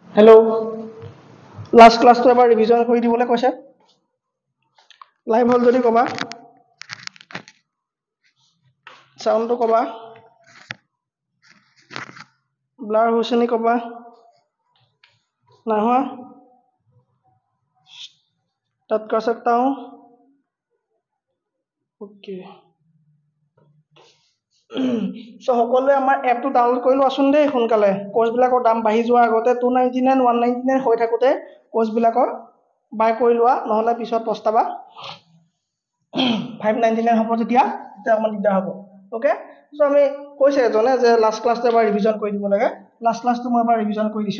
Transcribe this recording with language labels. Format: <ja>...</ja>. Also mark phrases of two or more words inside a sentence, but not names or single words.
<as>হেল্ল' লাষ্ট ক্লাছটো এবাৰ ৰিভিজন কৰি দিবলৈ কৈছে লাইভ হ'ল যদি ক'বা চাউণ্ডটো ক'বা ব্লাৰ হৈছে নি ক'বা নাই হোৱা</as> <hi>स्टार्ट कर सकता हूँ</hi> <en>okay so</en> <as>সকলোৱে আমাৰ এপটো ডাউনলোড কৰি লোৱাচোন দেই সোনকালে কোৰ্চবিলাকৰ দাম বাঢ়ি যোৱাৰ আগতে 299 199 হৈ থাকোতে কোৰ্চবিলাকৰ বাই কৰি লোৱা নহলে পিছত পস্তাবা 599 হ'ব তেতিয়া অকমান দিগদাৰ হ'ব</as> <en>okay so</en> <as>আমি কৈছে এজনে যে লাষ্ট ক্লাছটো এবাৰ ৰিভিজন কৰি দিব লাগে লাষ্ট ক্লাছটো মই এবাৰ ৰিভিজন কৰি দিছো</as>